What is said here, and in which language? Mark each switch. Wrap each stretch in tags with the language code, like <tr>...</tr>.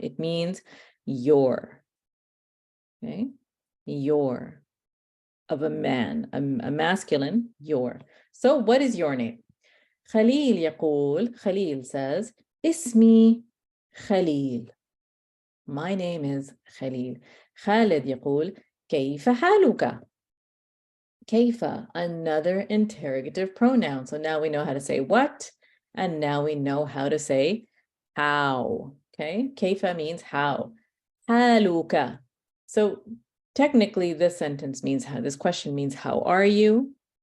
<en>It means your. Okay? Your. Of a man, a masculine, your. So what is your name? Khalil يقول, Khalil says,</en> <ar>اسمي خليل.</ar> <en>My name is Khalil.</en> <ar>Khalid يقول, كيف حالك?</ar> <en>كيف, another interrogative pronoun. So now we know how to say what, and now we know how to say how. Okay, كيف means how.</en> <ar>حالك.</ar> <en>So technically, this sentence means how, this question means, how are you?</en>